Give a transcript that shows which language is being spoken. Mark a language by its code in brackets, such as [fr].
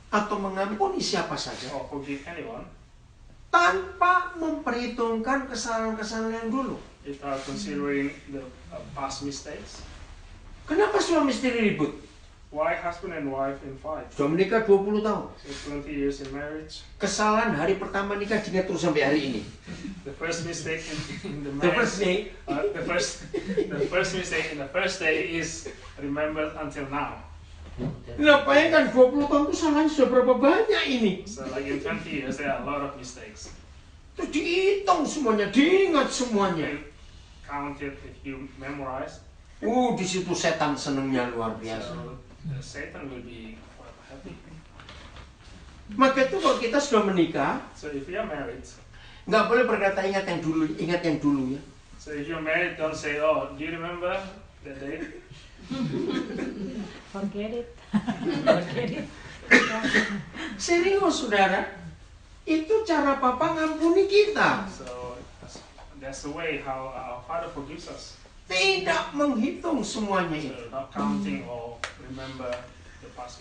[id] atau mengampuni siapa saja [en] or forgive anyone [id] tanpa memperhitungkan kesalahan-kesalahan yang dulu, [en] without considering the past mistakes, [id] kenapa suami istri ribut? [en] why husband and wife in fight? [id] Sudah menikah 20 tahun. [en] So 20 years in marriage, [id] Kesalahan hari pertama nikah diingat terus sampai hari ini. [en] the first mistake in the The marriage, first day, the first mistake in the first day is remembered until now. [id] ngapain kan 20 tahun itu salahnya sudah berapa banyak ini? [en] So like in 20 years there are a lot of mistakes. [id] Terus dihitung semuanya, diingat semuanya. [en] You count it if you memorize. [id] Di situ setan senengnya luar biasa. [en] So Satan will be quite happy. [id] Maka itu kalau kita sudah menikah, [en] So if you are married, [id] nggak boleh berkata ingat yang dulu ya. [en] so if you're married, don't say, "Oh, do you remember that day?" Forget it. Forget it. Serius saudara, [id] itu cara papa ngampuni kita. [en] So that's the way how our Father forgives us. [id] Tidak menghitung semuanya itu. [en] So not counting or remember the past.